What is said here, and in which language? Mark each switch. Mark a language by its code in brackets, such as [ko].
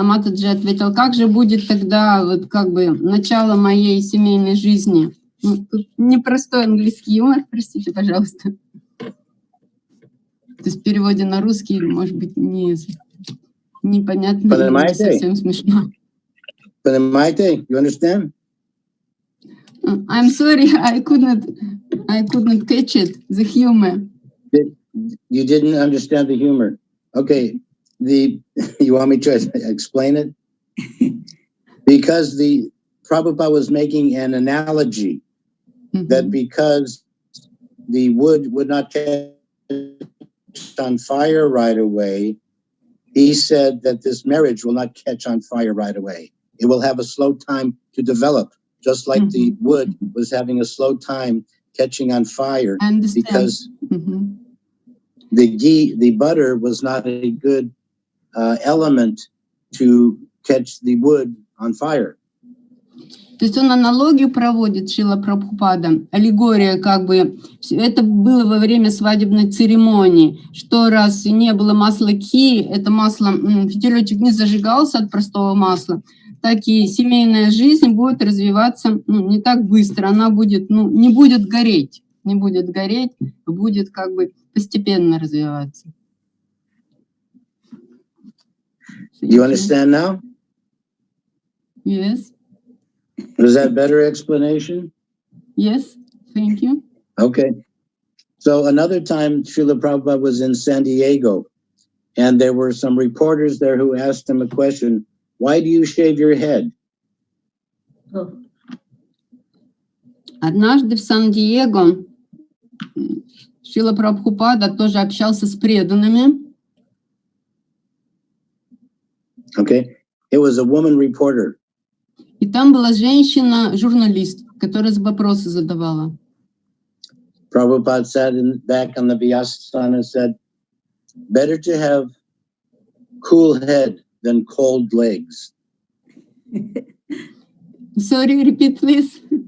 [ru] А Матаджи ответил, как же будет тогда вот как бы начало моей семейной жизни? Ну, тут непростой английский юмор, простите, пожалуйста. То есть в переводе на русский, может быть, непонятно, не совсем смешно. Понимаете? [en] You understand? I'm sorry, I couldn't catch it, the humor. You didn't understand the humor. Okay, you want me to explain it? Because the Prabhupada was making an analogy that because the wood would not catch on fire right away, he said that this marriage will not catch on fire right away. It will have a slow time to develop, just like the wood was having a slow time catching on fire because the butter was not a good element to catch the wood on fire. [ru] То есть он аналогию проводит, Шрила Прабхупада, аллегория как бы, это было во время свадебной церемонии, что раз не было масла ки, это масло, фитилечек не зажигался от простого масла, так и семейная жизнь будет развиваться не так быстро, она будет, не будет гореть, будет как бы постепенно развиваться. [en] You understand now? Yes. Was that a better explanation? Yes, thank you. Okay. So another time, Srila Prabhupada was in San Diego, and there were some reporters there who asked him a question, "Why do you shave your head?" [ru] Однажды в Сан-Диего Шрила Прабхупада тоже общался с преданными. [en] Okay. It was a woman reporter. [ru] И там была женщина-журналист, которая вопросы задавала. [en] Prabhupada sat back on the Vyasasana and said, "Better to have cool head than cold legs." Sorry, repeat, please.